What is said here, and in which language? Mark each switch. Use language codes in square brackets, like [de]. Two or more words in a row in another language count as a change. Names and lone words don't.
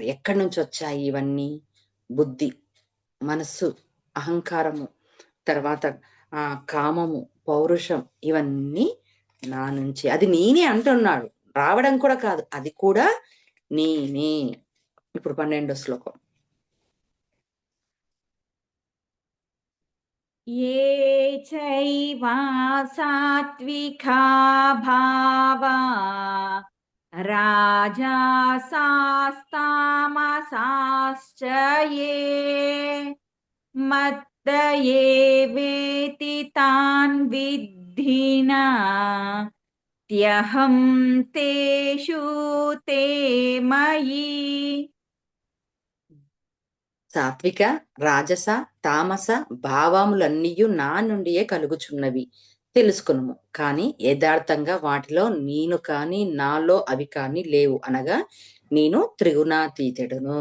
[te] ఎక్కడి నుంచొచ్చాయి ఇవన్నీ? బుద్ధి, మనస్సు, అహంకారము, తర్వాత కామము, పౌరుషం, ఇవన్నీ నా నుంచి. అది నేనే అంటున్నాడు. రావడం కూడా కాదు, అది కూడా నేనే. ఇప్పుడు 12వ శ్లోకం. [sa] ये चैवा सात्विका भावा राजासास्तामसाश्च ये मत्त एवेति तान् विद्धि न त्यहं तेषु ते मयि. [te] సాత్విక, రాజస, తామస భావములన్నీయు నా నుండియే కలుగుచున్నవి తెలుసుకునుము. కానీ యథార్థంగా వాటిలో నేను కాని నాలో అవి కాని లేవు అనగా నేను త్రిగుణాతీతుడును.